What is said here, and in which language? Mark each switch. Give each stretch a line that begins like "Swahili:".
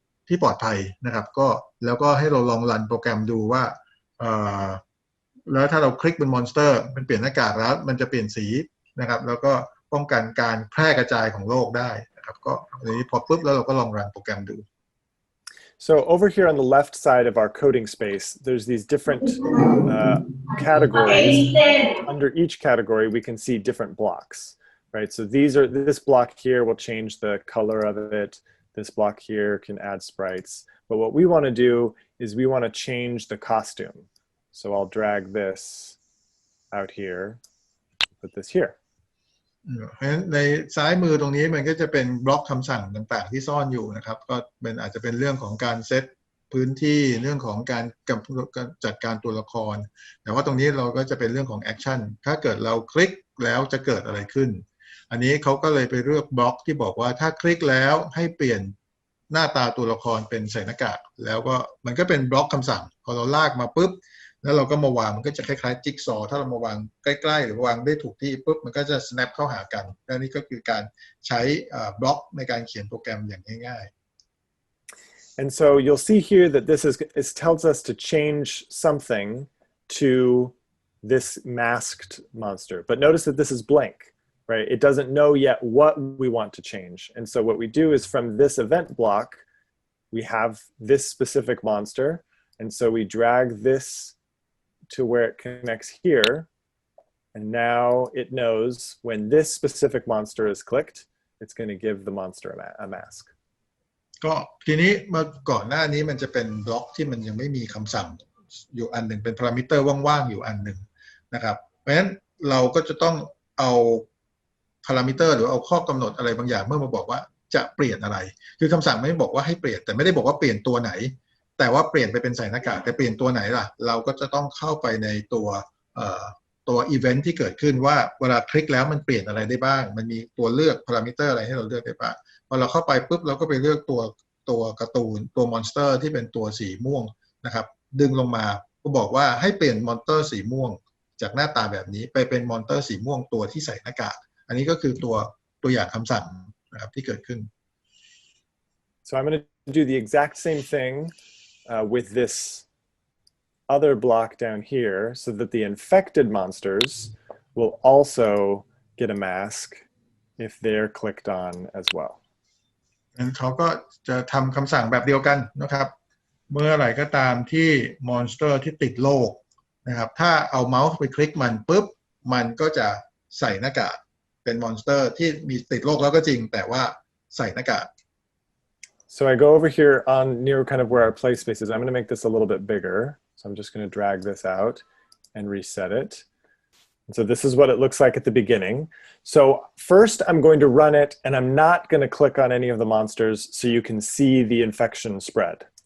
Thai: ปลอดภัยนะครับก็แล้วก็ให้เราลองรันโปรแกรมดูว่าแล้วถ้าเราคลิกบนมอนสเตอร์มันเปลี่ยนหน้ากากแล้วมันจะเปลี่ยนสีนะครับแล้วก็ป้องกันการแพร่กระจายของโรคได้นะครับก็อันนี้พอปุ๊บแล้วเราก็ลองรันโปรแกรมดู
English: So over here on the left side of our coding space, there's these different categories. Under each category, we can see different blocks, right? So this block here will change the color of it. This block here can add sprites. But what we want to do is we want to change the costume. So I'll drag this out here, put this here.
Thai: ในซ้ายมือตรงนี้มันก็จะเป็นบล็อกคำสั่งต่างๆที่ซ่อนอยู่นะครับก็เป็นอาจจะเป็นเรื่องของการเซตพื้นที่เรื่องของการจัดการตัวละครแต่ว่าตรงนี้เราก็จะเป็นเรื่องของแอคชั่นถ้าเกิดเราคลิกแล้วจะเกิดอะไรขึ้นอันนี้เขาก็เลยไปเลือกบล็อกที่บอกว่าถ้าคลิกแล้วให้เปลี่ยน หน้าตาตัวละครเป็นใส่หน้ากากแล้วก็มันก็เป็นบล็อกคำสั่งพอเราลากมาปุ๊บแล้วเราก็มาวางมันก็จะคล้ายๆจิ๊กซอว์ถ้าเรามาวางใกล้ๆหรือวางได้ถูกที่ปุ๊บมันก็จะ snap เข้าหากันและนี่ก็คือการใช้บล็อกในการเขียนโปรแกรมอย่างง่ายๆ
English: And so you'll see here that this tells us to change something to this masked monster. But notice that this is blank, right? It doesn't know yet what we want to change. And so what we do is from this event block, we have this specific monster. And so we drag this to where it connects here. And now it knows when this specific monster is clicked, it's going to give the monster a mask.
Thai: ก็ทีนี้เมื่อก่อนหน้านี้มันจะเป็นบล็อกที่มันยังไม่มีคำสั่งอยู่อันหนึ่งเป็นพารามิเตอร์ว่างๆอยู่อันหนึ่งนะครับเพราะฉะนั้นเราก็จะต้องเอาพารามิเตอร์หรือเอาข้อกำหนดอะไรบางอย่างเมื่อมาบอกว่าจะเปลี่ยนอะไรคือคำสั่งไม่บอกว่าให้เปลี่ยนแต่ไม่ได้บอกว่าเปลี่ยนตัวไหนแต่ว่าเปลี่ยนไปเป็นใส่หน้ากากแต่เปลี่ยนตัวไหนล่ะเราก็จะต้องเข้าไปในตัว อีเวนท์ที่เกิดขึ้นว่าเวลาคลิกแล้วมันเปลี่ยนอะไรได้บ้างมันมีตัวเลือกพารามิเตอร์อะไรให้เราเลือกได้บ้างพอเราเข้าไปปุ๊บเราก็ไปเลือกตัวการ์ตูนตัวมอนสเตอร์ที่เป็นตัวสีม่วงนะครับดึงลงมาก็บอกว่าให้เปลี่ยนมอนสเตอร์สีม่วงจากหน้าตาแบบนี้ไปเป็นมอนสเตอร์สีม่วงตัวที่ใส่หน้ากากอันนี้ก็คือตัวอย่างคำสั่งนะครับที่เกิดขึ้น
English: So I'm going to do the exact same thing with this other block down here so that the infected monsters will also get a mask if they're clicked on as well.
Thai: เขาก็จะทำคำสั่งแบบเดียวกันนะครับเมื่อไหร่ก็ตามที่มอนสเตอร์ที่ติดโรคนะครับถ้าเอาเมาส์ไปคลิกมันปุ๊บมันก็จะใส่หน้ากากเป็นมอนสเตอร์ที่มีติดโรคแล้วก็จริงแต่ว่าใส่หน้ากาก
English: So I go over here on near kind of where our play space is. I'm going to make this a little bit bigger. So I'm just going to drag this out and reset it. So this is what it looks like at the beginning. So first I'm going to run it and I'm not going to click on any of the monsters so you can see the infection spread.